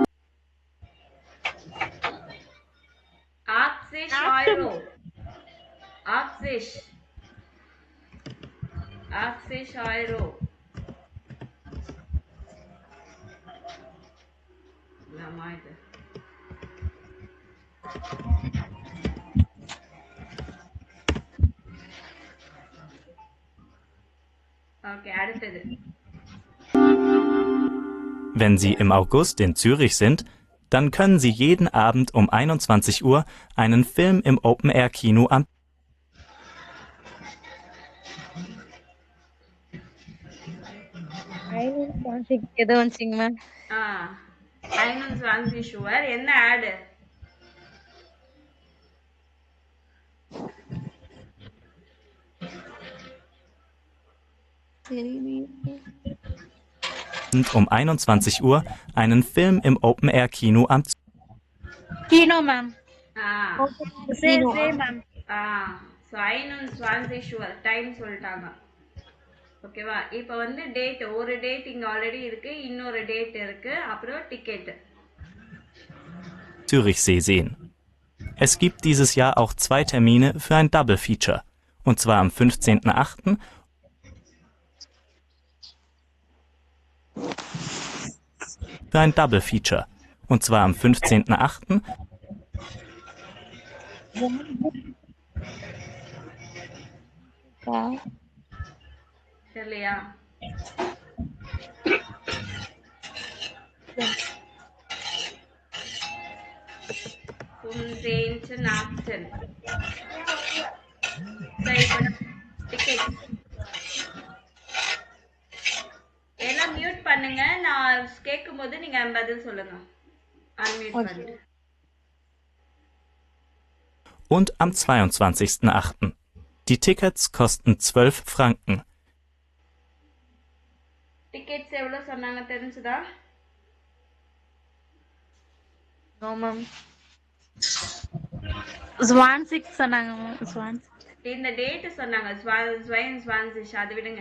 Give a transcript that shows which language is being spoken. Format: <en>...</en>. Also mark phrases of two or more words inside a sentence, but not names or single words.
<de>80 Euro. 80 Euro.</de> <ta>என்னம்மா இது? ஓகே, அடுத்தது.</ta> <de>Wenn Sie im August in Zürich sind, dann können Sie jeden Abend um 21 Uhr einen Film im Open-Air-Kino am</de> <ta>ஏதோ வந்துச்சிங்க மேம். 21 ஷுவர். என்ன ஆடு?</ta> <de>um 21 Uhr einen Film im Open-Air-Kino am Kino,</de> <en>ma'am. Same, ma'am.</en> <ta>So 21 ஷுவர் டைம் சொல்லிட்டாங்க. ஓகேவா? இப்போ வந்து டேட், ஒரு டேட் இங்க ஆல்ரெடி இருக்கு, இன்னொரு டேட் இருக்கு, அப்புறம் டிக்கெட்.</ta> <de>Zürichsee sehen. Es gibt dieses Jahr auch 2 Termine für ein Double Feature. Und zwar am 15.08. für ein Double Feature. Und zwar am 15.08.</de> <ta>தெரியலையா? 15.18. சரி, டிக்கெட் எல்லாம் மியூட் பண்ணுங்க. நான் கேட்கும்போது நீங்க பதில் சொல்லுங்க. அன்மியூட் பண்ணிட்டு.</ta> <de>Und am 22.08. Die Tickets kosten 12 Franken.</de> <ta>டிக்கெட்ஸ் எவ்வளவு சொன்னாங்க தெரிஞ்சுதா?</ta> <en>No ma'am</en> <ta>26 சொன்னாங்க மேம் 26 இந்த டேட் சொன்னாங்க 22 அது விடுங்க.</ta>